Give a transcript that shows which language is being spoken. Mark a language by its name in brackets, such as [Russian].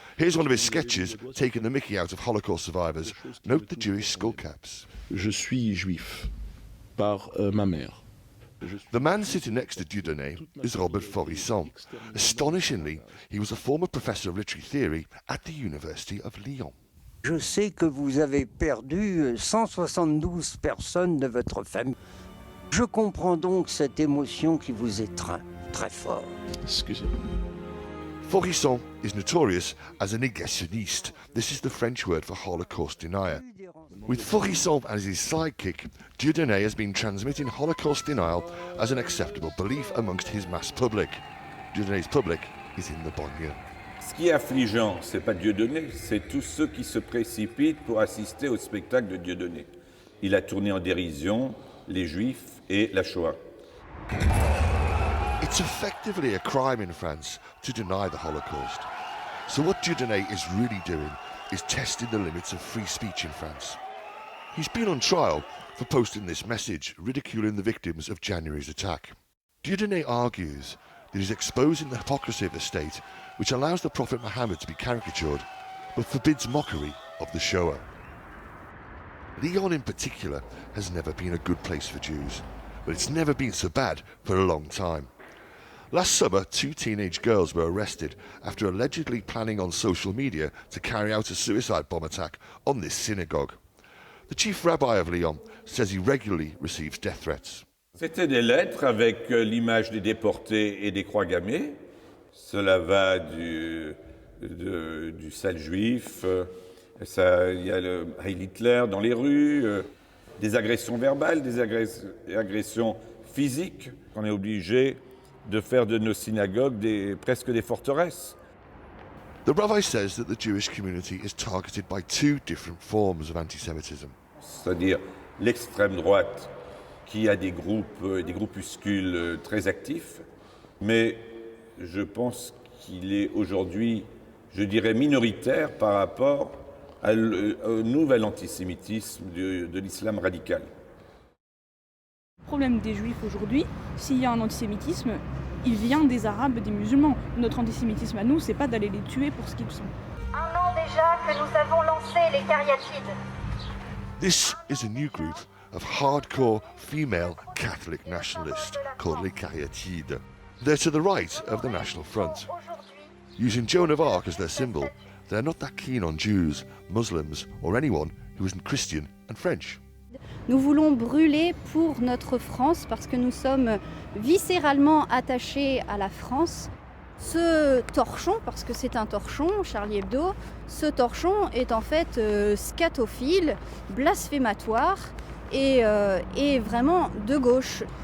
[English] Here's one of his sketches taking the mickey out of Holocaust survivors. Note the Jewish skullcaps. [French] Je suis juif par ma mère. [English] The man sitting next to Dieudonné is Robert Forisson. Astonishingly, he was a former professor of literary theory at the University of Lyon. [French] Je sais que vous avez perdu 172 personnes de votre famille. Je comprends donc cette émotion qui vous étreint très fort. Excusez-moi. [English] Forisson is notorious as a négationniste. This is the French word for Holocaust denier. With Forisson as his sidekick, Dieudonné has been transmitting Holocaust denial as an acceptable belief amongst his mass public. Dieudonné's public is in the banlieue. [French] Ce qui est affligeant, c'est pas Dieudonné, c'est tous ceux qui se précipitent pour assister au spectacle de Dieudonné. Il a tourné en dérision les Juifs et la Shoah. [English] It's effectively a crime in France to deny the Holocaust. So what Dieudonné is really doing is testing the limits of free speech in France. He's been on trial for posting this message ridiculing the victims of January's attack. Dieudonné argues that he's exposing the hypocrisy of the state, which allows the Prophet Muhammad to be caricatured, but forbids mockery of the Shoah. Lyon in particular has never been a good place for Jews, but it's never been so bad for a long time. Last summer, 2 teenage girls were arrested after allegedly planning on social media to carry out a suicide bomb attack on this synagogue. The chief rabbi of Lyon says he regularly receives death threats. [French] C'était des lettres avec l'image des déportés et des croix gammées. Cela va du sale juif, il y a le Heil Hitler dans les rues, des agressions verbales, des agressions physiques. On est obligé de faire de nos synagogues presque des forteresses. [English] The rabbi says that the Jewish community is targeted by 2 different forms of anti-Semitism. [French] C'est-à-dire l'extrême droite qui a des groupuscules très actifs, mais je pense qu'il est aujourd'hui, je dirais, minoritaire par rapport au nouvel antisémitisme de l'islam radical. Le problème des Juifs aujourd'hui, s'il y a un antisémitisme, il vient des Arabes, des musulmans. Notre antisémitisme à nous, c'est pas d'aller les tuer pour ce qu'ils sont. Un an déjà que nous avons lancé les cariatides. [English] This is a new group of hardcore female Catholic nationalists called les Cariatides. They're to the right of the National Front. Using Joan of Arc as their symbol, they're not that keen on Jews, Muslims or anyone who isn't Christian and French. [French] Nous voulons brûler pour notre France parce que nous sommes viscéralement attachés à la France. Ce torchon, parce que c'est un torchon, Charlie Hebdo, ce torchon est en fait scatophile, blasphématoire et vraiment de gauche.